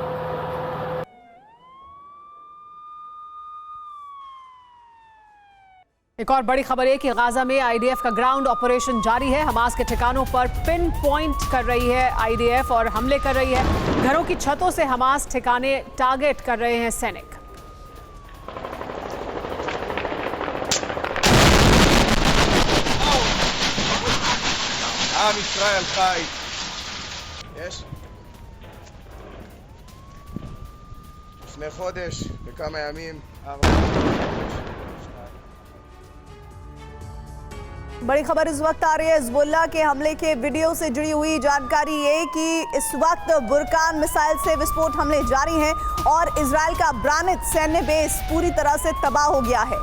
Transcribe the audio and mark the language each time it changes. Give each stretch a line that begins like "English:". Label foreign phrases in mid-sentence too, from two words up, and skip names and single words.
Hindi: एक और बड़ी खबर है कि गाजा में आईडीएफ का
English: ground operation
Hindi: जारी है। हमास के ठिकानों पर
English: pin point
Hindi: कर रही है आईडीएफ और हमले कर रही है। घरों की छतों से हमास ठिकाने टारगेट कर रहे हैं सैनिक।
Hebrew: עם ישראל חי. יש? לפני חודש, בכמה ימים, 4
Hindi: बड़ी खबर इस वक्त आ रही है हिजबुल्लाह के हमले के वीडियो से जुड़ी हुई जानकारी ये कि इस वक्त बुरकान मिसाइल से विस्फोट हमले जारी हैं और इजराइल का ब्रानित सैन्य बेस पूरी तरह से तबाह हो गया है।